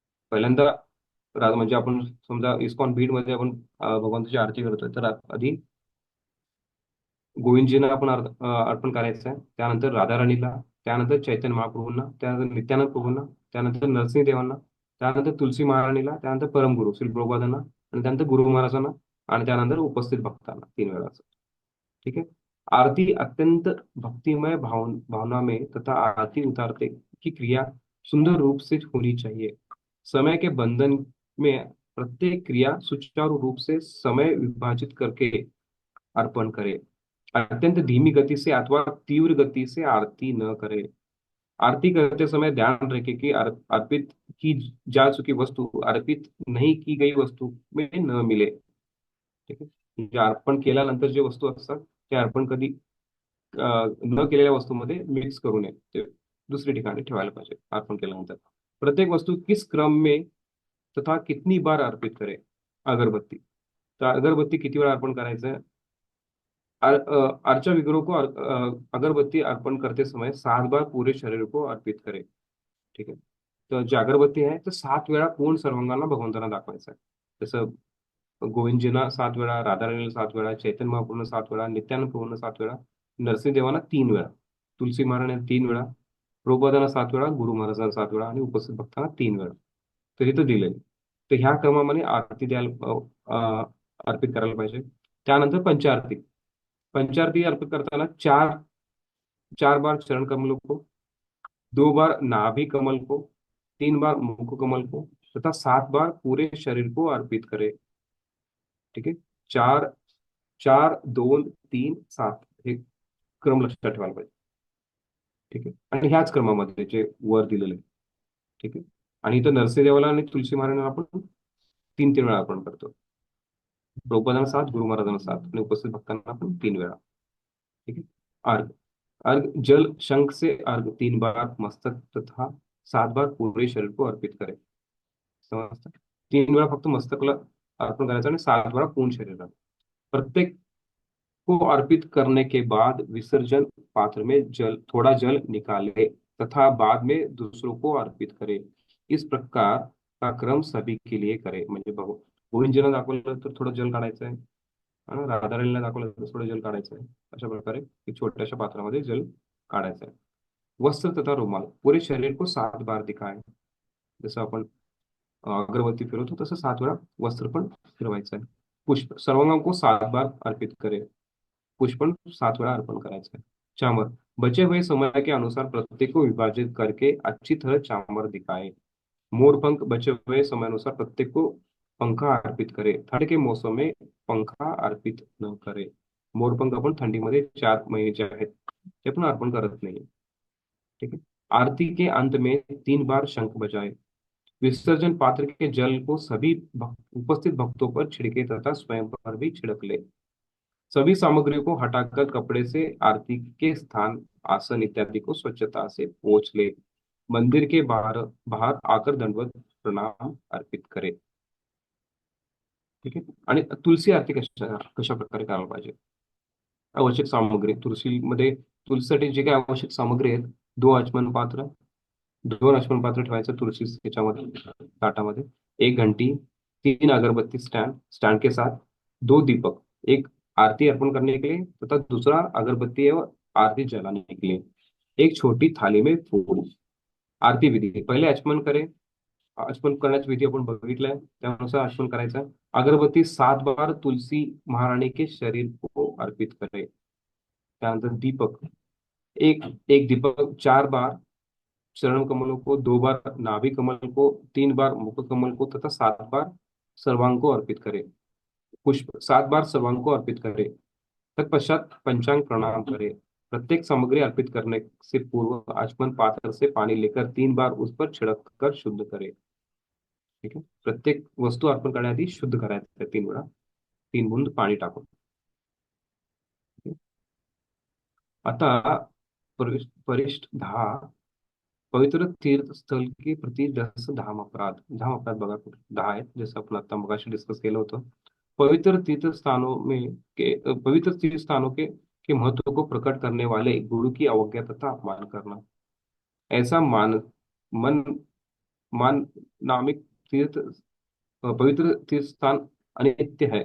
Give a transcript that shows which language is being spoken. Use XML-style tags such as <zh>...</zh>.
<mr>पहिल्यांदा म्हणजे आपण समजा इस्कॉन बीड मध्ये आपण भगवंताची आरती करतोय तर आधी गोविंदजींना आपण अर्पण करायचं आहे, त्यानंतर राधाराणीला, त्यानंतर चैतन्य महाप्रभूंना, त्यानंतर नित्यानंद प्रभूंना, त्यानंतर नरसिंहदेवांना, त्यानंतर तुलसी महाराणीला, त्यानंतर परमगुरु श्री प्रभुपादांना आणि त्यानंतर गुरु महाराजांना आणि त्यानंतर उपस्थित भक्तांना 3 वेळाचं।</mr> <hi>ठीक है। आरती अत्यंत भक्तिमय भावना में तथा आरती उतारते की क्रिया सुंदर रूप से होनी चाहिए। समय के बंधन में प्रत्येक क्रिया सुचारू रूप से समय विभाजित करके अर्पण करे। अत्यंत धीमी गति से अथवा तीव्र गति से आरती न करे। आरती करते समय ध्यान रखे कि अर्पित की जा चुकी वस्तु अर्पित नहीं की गई वस्तू में न मिले।</hi> <mr>ठीक आहे। म्हणजे अर्पण केल्यानंतर जे वस्तू असतात ते अर्पण कधी न केलेल्या वस्तूमध्ये मिक्स करू नये, ते दुसरी ठिकाणी ठेवायला पाहिजे अर्पण केल्यानंतर।</mr> <hi>प्रत्येक वस्तू किस क्रम में तथा कितनी बार अर्पित करे।</hi> <mr>अगरबत्ती, तर अगरबत्ती किती वेळा अर्पण करायचं?</mr> <hi>अर्चा विग्रह को अगरबत्ती अर्पण करते समय 7 बार पूरे शरीर को अर्पित करे।</hi> <mr>ठीक आहे। तर जी अगरबत्ती आहे तर 7 वेळा पूर्ण सर्वांगांना भगवंतांना दाखवायचं आहे। जसं गोविंदजींना 7 वेळा, राधाराणीला 7 वेळा, चैतन्य महाप्रभूंना 7 वेळा, नित्यानंद प्रभूंना 7 वेळा, नरसिंहदेवांना 3 वेळा, तुलसी महाराजांना 3 वेळा, प्रभुपादांना 7 वेळा, गुरु महाराजांना 7 वेळा आणि उपस्थित भक्तांना 3 वेळा। तर इथं दिलंय। तर ह्या क्रमाने आरती द्यायला अर्पित करायला पाहिजे। त्यानंतर पंचारती, पंचारती अर्पित करताना</mr> <hi>4 बार चरण कमलों को, 2 बार नाभि कमल को, 3 बार मुख कमल को तथा 7 बार पूरे शरीर को अर्पित करे।</hi> <mr>ठीक आहे। 4 4 2 3 7 हे क्रम लक्षात ठेवायला पाहिजे। ठीक आहे। आणि ह्याच क्रमामध्ये जे वर दिलेलं आहे। ठीक आहे। आणि इथं नरसिंहदेवाला आणि तुलसी महाराजांना आपण 3 वेळा अर्पण करतो, प्रभुपादांना 7, गुरु महाराजांना 7 आणि उपस्थित भक्तांना आपण 3 वेळा।</mr> <hi>ठीक है। अर्घ, अर्घ जल शंख से अर्घ 3 बार मस्तक तथा 7 बार पूरे शरीर को अर्पित करे।</hi> <mr>समजतं? 3 वेळा फक्त मस्तकला अर्पण करायचं आणि 7 वेळा पूर्ण शरीराला।</mr> <hi>प्रत्येक को अर्पित करने के बाद विसर्जन पात्र में थोड़ा जल निकाले तथा बाद में दूसरों को अर्पित करे। इस प्रकार का क्रम सभी के लिए करे।</hi> <mr>म्हणजे गोविंदजींना दाखवलं तर थोडं जल काढायचं आहे, राधाराणीला दाखवलं तर थोडं जल काढायचं आहे। अशा प्रकारे एक छोट्याशा पात्रामध्ये जल काढायचं आहे।</mr> <hi>वस्त्र तथा रुमाल पूरे शरीर को 7 बार दिखाए।</hi> <mr>जसं आपण अगरबत्ती फिरवतो तसं 7 वेळा वस्त्र पण फिरवायचं आहे।</mr> <hi>पुष्प सर्वांगांको 7 बार अर्पित करे।</hi> <mr>पुष्पन 7 वेळा अर्पण करायचं है।</mr> <hi>चामर, बचे हुए समय के अनुसार प्रत्येक को विभाजित करके अच्छी तरह चामर दिखाए। मोरपंख, बचे हुए समय अनुसार प्रत्येक को पंखा अर्पित करे। ठंड के मौसम में पंखा अर्पित न करे।</hi> <mr>मोरपंख आपण थंडीमध्ये 4 महिने जे आहेत ते पण अर्पण करत नाही।</mr> <hi>ठीक है। आरती के अंत में 3 बार शंख बजाए। विसर्जन पात्र के जल को सभी उपस्थित भक्तों पर छिड़के तथा स्वयं पर भी छिड़क ले। सभी सामग्रियों को हटाकर कपड़े से आरती के स्थान, आसन इत्यादि को स्वच्छता से पोंछ ले। मंदिर के बाहर बाहर आकर दंडवत प्रणाम अर्पित करे।</hi> <mr>ठीक आहे। आणि तुलसी आरती कशा कशा प्रकारे करायला पाहिजे? आवश्यक सामग्री तुळशीमध्ये, तुळशीसाठी जे काही आवश्यक सामग्री आहेत, 2 आचमन पात्र, 2 आचमन पात्र ठेवायचं तुलसी त्याच्यामध्ये, ताटामध्ये, 1 घंटी, 3 अगरबत्ती स्टैंड,</mr> <hi>स्टैंड के साथ 2 दीपक, एक आरती अर्पण करने के लिए तथा दूसरा अगरबत्ती एवं आरती जलाने के लिए, एक छोटी थाली में फूल।</hi> <mr>आरती विधी, पहिले आचमन करे, आचमन करण्याची विधी आपण बघितलाय, त्यानुसार आचमन करायचं।</mr> <hi>अगरबत्ती 7 बार तुलसी महारानी के शरीर को अर्पित करे।</hi> <mr>त्यानंतर दीपक,</mr> <hi>एक एक दीपक 4 बार चरण कमलों को, 2 बार नाभि कमल को, 3 बार मुख कमल को तथा 7 बार सर्वांग को अर्पित करे। पुष्प 7 बार सर्वांग को अर्पित करे। तत्पश्चात पंचांग प्रणाम करे। प्रत्येक सामग्री अर्पित करने से पूर्व आचमन पात्र से पानी लेकर 3 बार उस पर छिड़क कर शुद्ध करे। ठीक है।</hi> <mr>प्रत्येक वस्तू अर्पण करण्याआधी शुद्ध करायचं 3 वेळा, 3 बूंद पाणी टाकून।</mr> <hi>ठीक है? आता परिशिष्ट 10, पवित्र तीर्थ स्थल के प्रति 10 धाम अपराध।</hi> <mr>धाम अपराध बघा कुठे 10 आहेत, जसं आपण आता मगाशी डिस्कस केलं होतं।</mr> <hi>पवित्र तीर्थ स्थानों में पवित्र तीर्थ स्थानों के महत्व को प्रकट करने वाले गुरु की अवज्ञा तथा अपमान करना। ऐसा मन मान नामिक तीर्थ पवित्र तीर्थ स्थान अनित्य है।</hi>